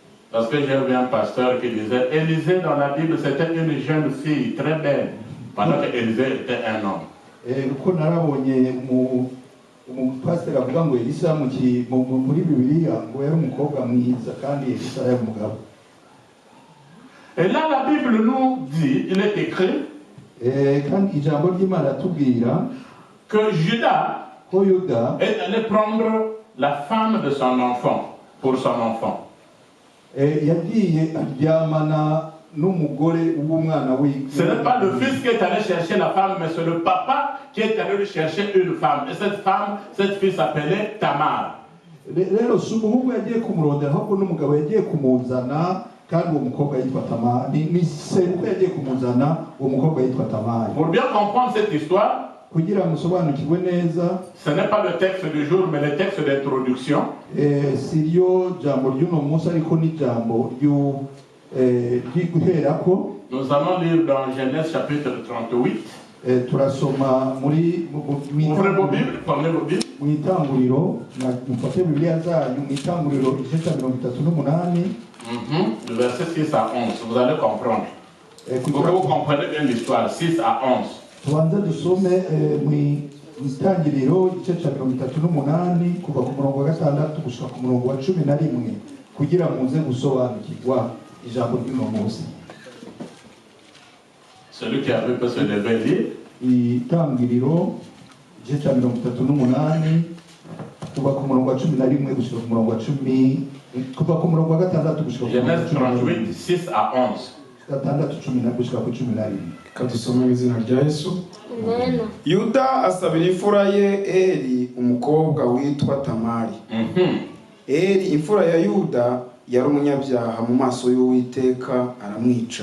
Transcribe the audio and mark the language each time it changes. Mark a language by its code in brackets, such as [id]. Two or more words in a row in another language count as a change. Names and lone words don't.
[fr] Parce que j'ai vu un pasteur qui disait, Élisée dans la Bible c'était une jeune fille très belle, pendant que Élisée était un homme. [rn] Pastor avuga ngo Elisa muri Bibiliya ngo yari umukobwa mwiza kandi Elisa yari umugabo. [fr] Et là la Bible nous dit, il est écrit [rn] kandi ijambo ry'Imana atubwira [fr] que Judas est allé prendre la femme de son enfant pour son enfant. [rn] Yagiye aryamana n'umugore w'umwana we. [fr] Ce n'est pas le fils qui est allé chercher la femme, mais c'est le papa qui est allé chercher une femme. Et cette fille s'appelait Tamar. [rn] Rero si umuhungu yagiye kumurondera ahubwo n'umugabo yagiye kumuzana kandi uwo mukobwa yitwa Tamari. Ni sebukwe yagiye kumuzana uwo mukobwa yitwa Tamari. [fr] Pour bien comprendre cette histoire, [rn] kugira musobanukirwe neza, [fr] ce n'est pas le texte du jour, mais le texte d'introduction. [rn] Si ryo jambo ry'uno munsi ariko ni jambo [fr] nous allons lire dans Genèse chapitre 38. [rn] Turasoma muri [fr] ouvrez vos Bibles, prenez vos Bibles. [rn] Mu itanguriro mufate Bibiliya zanyu mu itanguriro igice cya 38. [fr] Le verset 6 à 11, vous allez comprendre. Pour que vous compreniez bien l'histoire, 6 à 11. [rn] Tubanze dusome mu itangiriro igice cya 38 kuva ku murongo wa 6 gushika ku murongo wa 11 kugira muze gusobanukirwa ijambo ry'uno munsi. [fr] Celui qui avait peut se lever lire. [rn] Itangiriro igice cya 38 kuva ku murongo wa 11 gushika ku murongo wa 10 kuva ku murongo wa 6 gushika ku [fr] Genèse 38 6 à 11. [rn] Kadusome mu izina rya Yesu. Yuda asabira imfura ye Eri umukobwa witwa Tamari. Eri imfura ya Yuda yari umunyabyaha mu maso y'Uwiteka aramwica.